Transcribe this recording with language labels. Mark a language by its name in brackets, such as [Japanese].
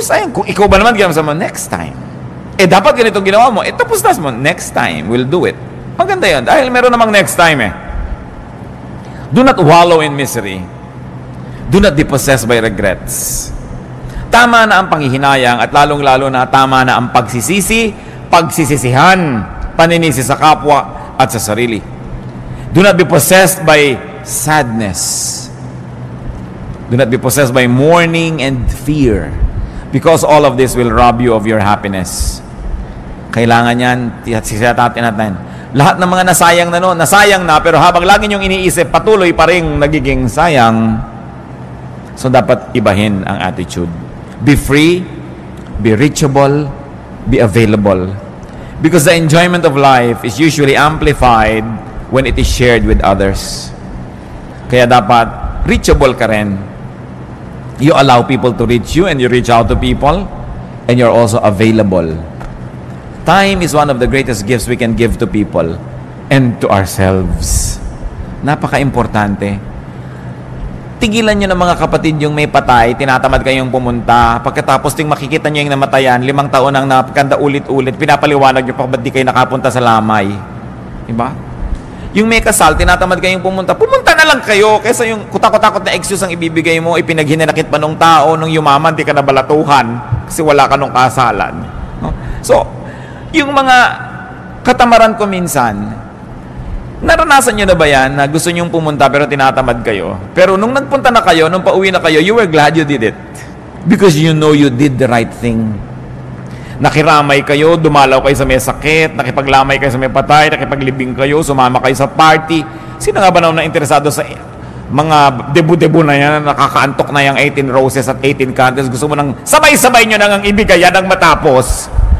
[Filipino] Kung ikaw ba naman ginawa mo, next time. Dapat ganitong ginawa mo. Tapos mo, [English] next time, we'll do it. [Filipino] Maganda yun. Dahil meron namang next time eh. [English] Do not wallow in misery. Do not be possessed by regrets. [Filipino] Tama na ang panghihinayang at lalong-lalo na tama na ang pagsisisi, pagsisisihan, paninisi sa kapwa at sa sarili. [English] Do not be possessed by sadness. Do not be possessed by mourning and fear. Because all of this will rob you of your happiness. [Filipino] Kailangan yan, sisitatin natin. Lahat ng mga nasayang na noon, nasayang na, pero habang lagi niyong iniisip, patuloy pa rin nagiging sayang. So dapat ibahin ang [English] attitude. Be free, be reachable, be available. Because the enjoyment of life is usually amplified when it is shared with others. [Filipino] Kaya dapat reachable ka rin. [English] You allow people to reach you and you reach out to people and you're also available. Time is one of the greatest gifts we can give to people and to ourselves. [Filipino] Napaka-importante. Tigilan nyo ng mga kapatid yung may patay, tinatamad kayong pumunta, pagkatapos ting makikita nyo yung namatayan, 5 taon ang napakanda ulit-ulit, pinapaliwanag nyo pa ba't di kayo nakapunta sa lamay. Diba? Yung may kasal, tinatamad kayong pumunta na lang kayo, kaysa yung kutakot-takot na excuse ang ibibigay mo, ipinaghinanakit pa nung tao, nung yumaman, di ka nabalatuhan, kasi wala ka nung kasalan. No? So, yung mga katamaran ko minsan, naranasan nyo na ba yan na gusto nyong pumunta pero tinatamad kayo? Pero nung nagpunta na kayo, [English] nung pauwi na kayo, you were glad you did it. Because you know you did the right thing. [Filipino] Nakiramay kayo, dumalaw kayo sa may sakit, nakipaglamay kayo sa may patay, nakipaglibing kayo, sumama kayo sa party. Sino nga ba na interesado sa mga debu-debu na yan, nakakaantok na yung 18 roses at 18 candles? Gusto mo nang sabay-sabay nyo nang ibigay yan ang matapos.